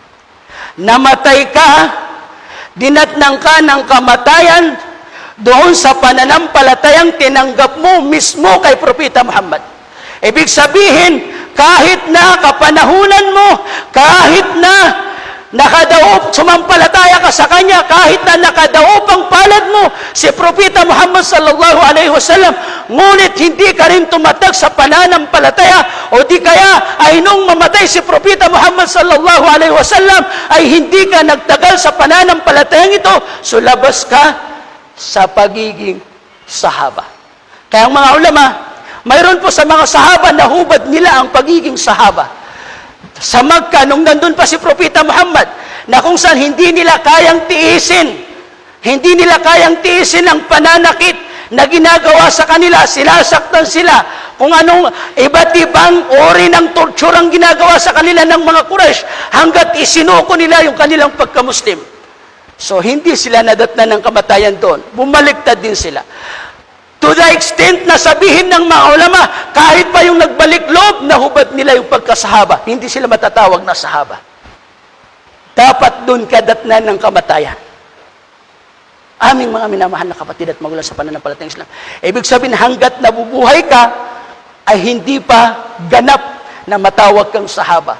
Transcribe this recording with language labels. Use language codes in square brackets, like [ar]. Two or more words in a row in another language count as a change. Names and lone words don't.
[tl] Namatay ka, dinatnang ka ng kamatayan doon sa pananampalatayang tinanggap mo mismo kay Propeta Muhammad. Ibig sabihin, kahit na kapanahunan mo, kahit na sumampalataya ka sa Kanya, kahit na nakadaupang palad mo si Propeta Muhammad [ar] صلى الله عليه وسلم, [tl] ngunit hindi ka rin tumatag sa pananampalataya, o di kaya ay nung mamatay si Propeta Muhammad [ar] صلى الله عليه وسلم [tl] ay hindi ka nagtagal sa pananampalatayang ito, so labas ka sa pagiging sahaba. Kaya ang mga ulama, mayroon po sa mga sahaba na hubad nila ang pagiging sahaba. Sa Makkah, nung nandun pa si Propeta Muhammad, na kung saan hindi nila kayang tiisin ang pananakit na ginagawa sa kanila, sinasaktan sila, kung anong iba't ibang ori ng torture ang ginagawa sa kanila ng mga Quraysh, hanggat isinuko nila yung kanilang pagka-Muslim. So, hindi sila nadatnan ng kamatayan doon. Bumaliktad din sila. [en] To the extent [tl] na sabihin ng mga ulama, kahit pa yung nagbalik loob, nahubad nila yung pagkasahaba. Hindi sila matatawag na sahaba. Dapat doon ka datnan ng kamatayan. Aming mga minamahal na kapatid at magulang sa pananampalatayang Islam. Ibig sabihin, hanggat nabubuhay ka, ay hindi pa ganap na matawag kang sahaba.